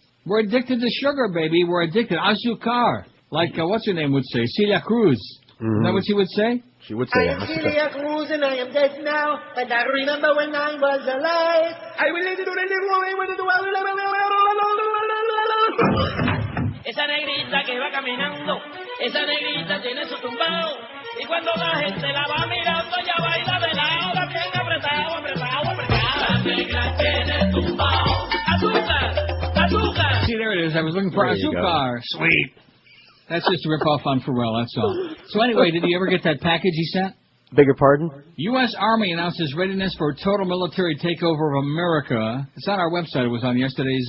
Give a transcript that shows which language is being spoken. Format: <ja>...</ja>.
<en>We're addicted to sugar, baby. We're addicted. Azúcar. Like, what's her name would say? Celia Cruz. Isn't that what she would say? She would say I am Celia Cruz and I am dead now, but I remember when I was alive. I will let you do the woman with the</en> <es>Esa negrita que va caminando, esa negrita tiene su tumbao, y cuando la gente la va mirando, ella baila de lado, bien apretado, apretado, apretado. La negra tiene tumbao. Azúcar, azúcar.</es> <en>See, there it is. I was looking for azúcar. Sweet. That's just a rip-off on Pharrell, that's all. So anyway, did you ever get that package he sent? Beg your pardon? U.S. Army announces readiness for a total military takeover of America. It's on our website. It was on yesterday's.</en>